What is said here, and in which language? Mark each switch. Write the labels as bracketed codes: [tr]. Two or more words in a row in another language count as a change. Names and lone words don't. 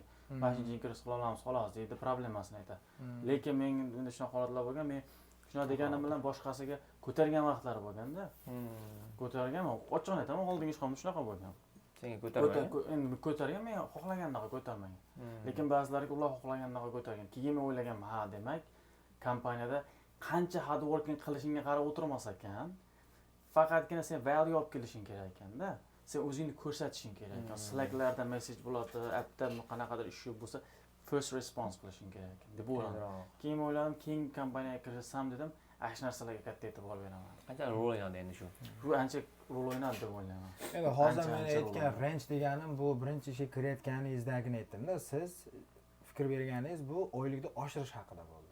[uz] Mashinchi inkirib qila olamiz, xolos deydi, problemasini aytadi. Lekin men endi shunaqa holatlar bo'lgan, men shunaqa deganim bilan boshqasiga ko'targan vaqtlari bo'lganda, ko'targanman. Ochiqni aytaman, oldingi ishxonamda shunaqa bo'lgan. Senga ko'tarmagan. Endi ko'targan, men xohlagandaqa ko'tarmagan. Lekin ba'zilariga ular xohlagandaqa ko'targan. Keyin men o'ylaganman, ha, demak, kompaniyada qancha [en] hard working [uz] qilishingga qarab o'tirmas ekan, faqatgina sen value olib kelishing kerak ekanda. Sen o'zingni ko'rsatishing kerak ekan. Slacklarda message bo'ladi, appda qanaqadir ish bo'lsa, [en] first response [uz] qilishing kerak ekan deb o'yladim. Keyin o'yladim, keyin kompaniyaga kirishsam dedim, shu narsalarga katta e'tibor beraman. Qancha rol o'ynadi endi shu? Shu ancha rol o'ynadi deb o'ylayman. Endi hozir men aytgan range deganim bu birinchi ishga kirayotganingizdagini aytdim-da. Siz fikr berganingiz bu oylikni oshirish haqida bo'ldi.